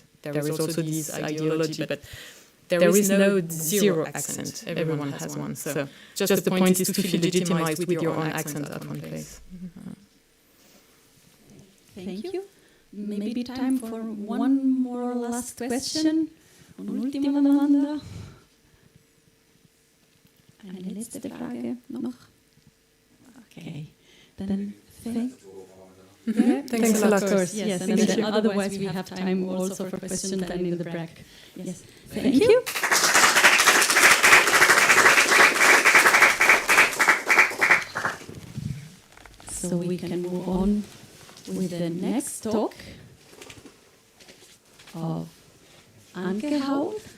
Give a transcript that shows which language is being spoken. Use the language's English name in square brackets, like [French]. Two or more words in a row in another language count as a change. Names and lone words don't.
[English] There is also this ideology, but there is no zero accent. Everyone has one. So just the point is to feel legitimized with your own accent at one place. Thank you. Maybe time for one more last question. [Italian] Un'ultima domanda. [German] Eine letzte Frage noch. [English] Okay. Then Thanks a lot. Of course, yes. And then otherwise we have time also for questions then in the break. Yes. Thank you. So we can move on with the next talk of Angehauen.